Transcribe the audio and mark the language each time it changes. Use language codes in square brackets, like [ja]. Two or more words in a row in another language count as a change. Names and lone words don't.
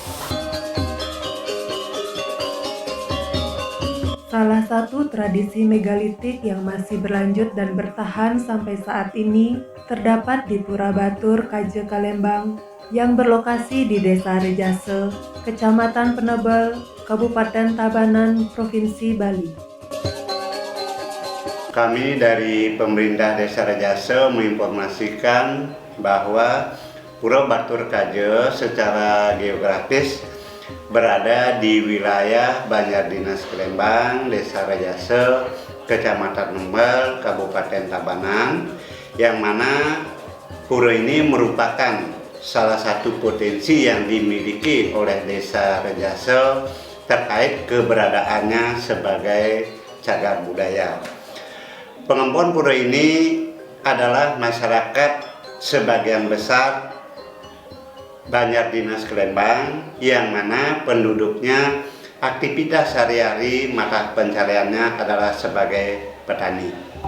[id] Salah satu tradisi megalitik yang masih berlanjut dan bertahan sampai saat ini terdapat di Pura Batur, Kaje Kalembang, yang berlokasi di Desa Rejase, Kecamatan Penebel, Kabupaten Tabanan, Provinsi Bali. Kami dari pemerintah Desa Rejase menginformasikan bahwa Pura Batur Kaje secara geografis berada di wilayah Banjar Dinas Kalembang, Desa Rejase, Kecamatan Penebel, Kabupaten Tabanan, yang mana pura ini merupakan salah satu potensi yang dimiliki oleh Desa Rejase terkait keberadaannya sebagai cagar budaya. Pengembun pura ini adalah masyarakat sebagian besar Banjar Dinas Kalembang, yang mana penduduknya aktivitas sehari-hari mata pencariannya adalah sebagai petani.